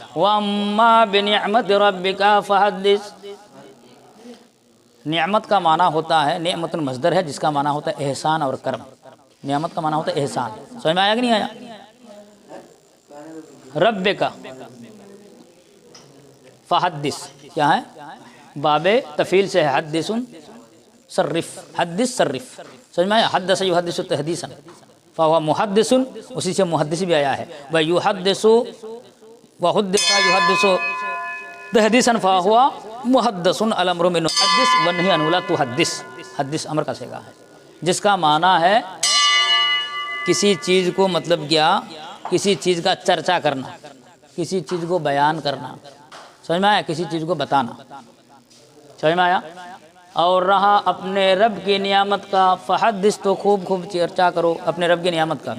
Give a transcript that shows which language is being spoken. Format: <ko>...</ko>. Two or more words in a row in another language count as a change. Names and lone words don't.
<ar>وأما بنعمة ربك فحدث,</ar> <hi>नियामत का माना होता है, नियामतुल मस्दर है जिसका माना होता है एहसान और कर्म। नियामत का माना होता है एहसान। समझ में आया कि नहीं आया?</hi> <ar>ربك فحدث</ar> <hi>क्या है? बाबे तफील से है,</hi> <ar>حدث صرف حدث صرف.</ar> <hi>समझ में आया?</hi> <ar>حدث يحدث تحديثا فهو محدث,</ar> <hi>उसी से मुहद्दिस भी आया है।</hi> <ar>و يحدث و حدث يحدث تحديثا فهو محدث الأمر من حدث و النهي عنه لا تحدث.</ar> <hi>हद्दिस अमर का सेगा है, जिसका माना है किसी चीज़ को मतलब क्या, किसी चीज़ का चर्चा करना, किसी चीज़ को बयान करना। समझ में आया? किसी चीज़ को बताना। समझ में आया? और रहा अपने रब की नियामत का, फ़हद्दिस तो खूब खूब चर्चा करो अपने रब की नियामत का।</hi>